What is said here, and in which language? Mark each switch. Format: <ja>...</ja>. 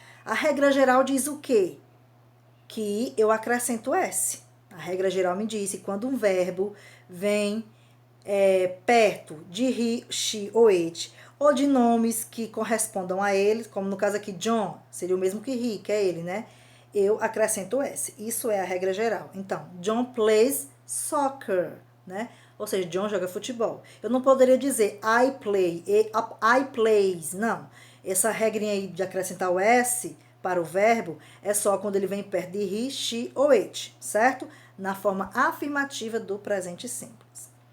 <pt>A regra geral diz o quê? Que eu acrescento S. A regra geral me diz que quando um verbo vem perto de he, she ou it, ou de nomes que correspondam a ele, como no caso aqui John, seria o mesmo que he, que é ele, né? Eu acrescento S. Isso é a regra geral. Então,</pt> <en>John plays soccer,</en> <pt>né? Ou seja, John joga futebol. Eu não poderia dizer</pt> <en>I play, I plays,</en> <pt>não. Essa regrinha aí de acrescentar o S para o verbo é só quando ele vem perto de he, she ou it, certo? Na forma afirmativa do presente simples.</pt>